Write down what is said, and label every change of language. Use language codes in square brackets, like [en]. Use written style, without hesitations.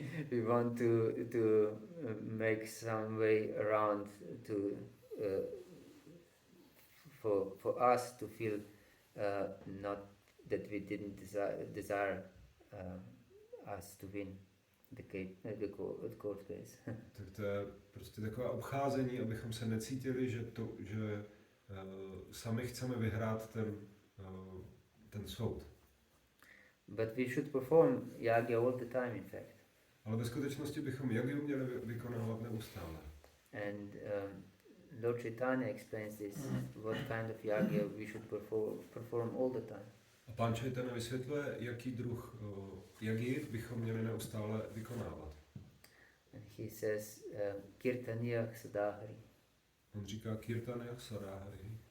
[en] We want to make some way around to for us to feel not that we didn't desire us to win the court case. [cs] Tak to je prostě takové obcházení, abychom se necítili, že sami chceme vyhrát ten soud. [en] But we should perform yagya all the time, in fact. [cs] Ale ve skutečnosti bychom yagyu měli vykonávat neustále. [en] And Lord Chaitanya explains this, what kind of yagya we should perform all the time. [cs] A Pán Chaitanya vysvětluje, jaký druh yagyi bychom měli neustále vykonávat. [en] And he says, [sa] kirtaniya sadahari. [cs] On říká [sa] kirtaniya sadahari.